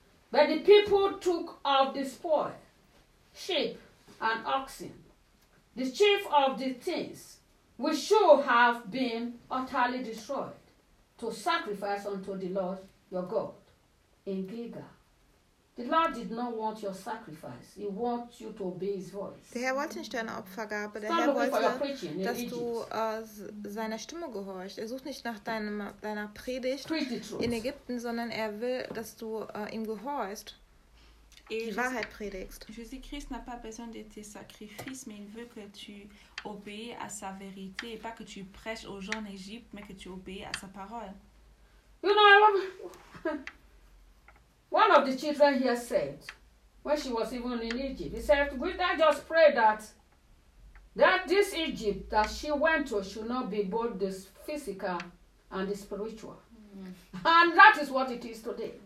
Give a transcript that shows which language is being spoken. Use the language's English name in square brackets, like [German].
[English] But the people took of the spoil, sheep and oxen, the chief of the things, which should have been utterly destroyed, to sacrifice unto the Lord your God in Gilgal. The Lord did not want your sacrifice. He wants you to obey his voice. [German] Der Herr wollte nicht deine Opfergabe. Der Herr wollte, dass du seiner Stimme gehorchst. Er sucht nicht nach deiner Predigt in Ägypten, sondern er will, dass du ihm gehorchst, die Wahrheit predigst. [French] Jésus-Christ n'a pas besoin de tes sacrifices, mais il veut que tu obéis à sa vérité, et pas que tu prêches aux gens en Égypte, mais que tu obéis à sa parole. [English] You know, I love... One of the children here said, when she was even in Egypt, he said, "Would I just pray that this Egypt that she went to should not be both the physical and the spiritual." Mm-hmm. And that is what it is today.